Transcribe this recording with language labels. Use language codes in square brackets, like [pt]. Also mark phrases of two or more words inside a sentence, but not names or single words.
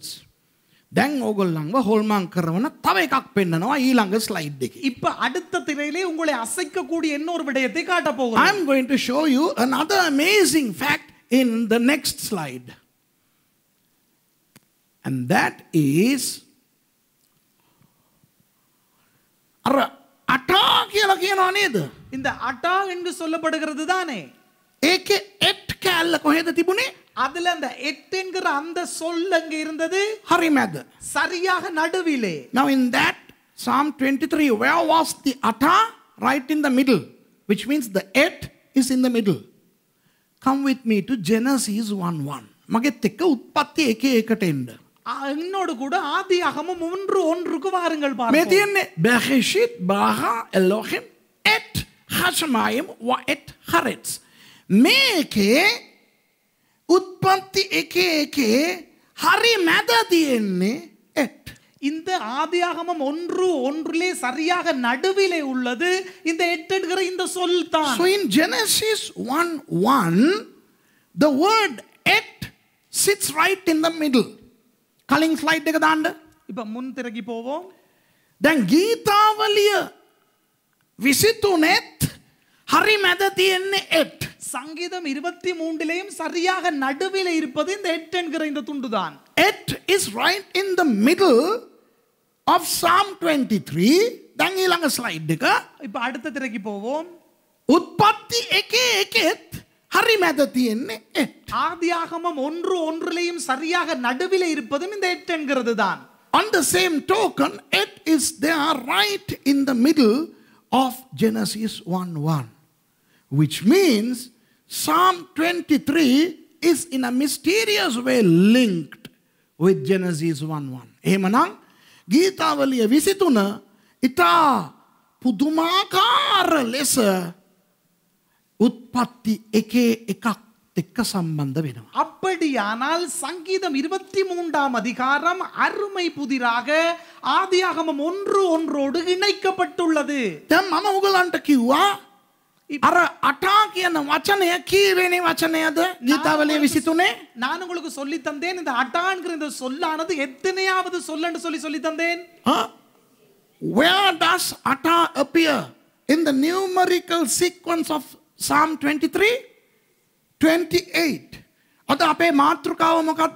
[si] දැන් ඕගොල්ලන්ව හොල්මන් කරන තව එකක් පෙන්නනවා ඊළඟ ස්ලයිඩ් එකේ. [ta] இப்ப அடுத்த திரையிலே உங்களை அசைக்க கூடிய இன்னொரு விடயத்தை காட்ட போகிறேன். [en] I am going to show you another amazing fact in the next slide. And that is [si] අටා කියලා කියනවා නේද? [ta] இந்த அட்டா என்று சொல்லப்படுகிறது தானே. [si] ඒකේ එට් කැල්ල කොහෙද තිබුණේ? [ta] அதுல அந்த எட் என்கிற அந்த சொல் அங்க இருந்தது [si] හරි මැද. [ta] சரியாக நடுவிலே. [en] Now in that Psalm 23, where was the atta? Right in the middle, which means the et is in the middle. Come with me to Genesis 1:1. [si] මගෙත් එක්ක උත්පත්ති 1:1ට එන්න. [ta] என்னோடு கூட ஆதியாகமம் 1:1க்கு வாருங்கள் [si] මේ [ta] பார்ப்போம். [he] තියෙන්නේ בראשית ברא אלהים את השמים ואת הארץ. [si] මේකේ උත්පත්ති 1:1 හරි මැද තියෙන්නේ et. [ta] இந்த ஆதியாகமம் 1:1லே சரியாக நடுவிலே உள்ளது இந்த எட் என்கிற இந்த சொல் தான். [en] So in Genesis 1:1 the word et sits right in the middle. [si] කලින් ස්ලයිඩ් එක දාන්න. [ta] இப்ப முன் திரைக்கு போவோம். [si] දැන් ගීතාවලිය 23ත් හරි මැද තියෙන්නේ et. [ta] சங்கீதம் 23லேயும் சரியாக நடுவிலே இருப்பது இந்த எட் என்கிற இந்த துண்டு தான். [en] Et is right in the middle of Psalm 23. [si] දැන් ඊළඟ ස්ලයිඩ් එක. [ta] இப்ப அடுத்த திரைக்கு போவோம். [si] උත්පත්ති 1:1ත් හරි මැද තියෙන්නේ et. [ta] ஆதியாகமம் 1:1லேயும் சரியாக நடுவிலே இருப்பதும் இந்த எட் என்கிறது தான். [en] On the same token, it is there right in the middle of Genesis 1:1, which means Psalm 23 is in a mysterious way linked with Genesis 1:1. [si] එහෙමනම් ගීතාවලිය 23 ඉතා පුදුමාකාර ලෙස උත්පත්ති 1:1 එක්ක සම්බන්ධ වෙනවා. [ta] அப்படியானால் சங்கீதம் 23ஆம் அதிகாரம் அருமை புதிராக ஆதியாகமம் 1:1ோடு இணைக்கப்பட்டுள்ளது. [si] දැන් මම ඔයගලන්ට කිව්වා අර අටා කියන වචනය කීවෙනි වචනයද ගීතාවලිය 23? [ta] நான் உங்களுக்கு சொல்லி தந்தேன் இந்த அட்டான்கிற இந்த சொல்லானது எத்தனையாவது சொல்லன்னு சொல்லி தந்தேன்? [en] Where does Ata appear in the numerical sequence of Psalm 23? 28. [si] අද අපේ මාතෘකාව මොකක්ද?